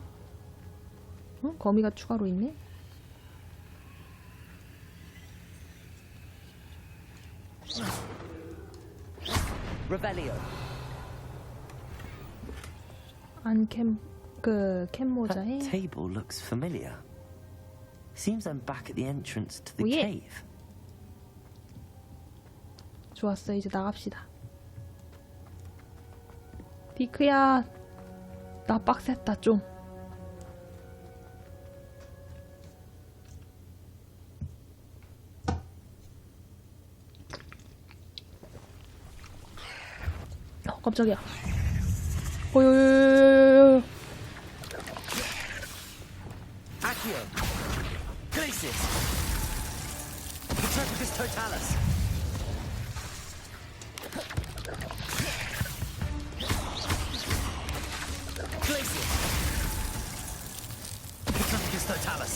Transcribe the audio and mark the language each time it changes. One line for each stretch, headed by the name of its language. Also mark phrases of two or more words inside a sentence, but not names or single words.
Korean: 어? 거미가 추가로 있네? 캔 모자에
English: That table looks familiar. Seems I'm back at the entrance to the
Korean: 오예.
English: cave.
Korean: 좋았어. 이제 나갑시다. 디크야, 나 빡셌다 좀. 깜짝이야. 오요요요요요. Accio! Glacis! Petrepicus totalis! Glacis! Petrepicus totalis!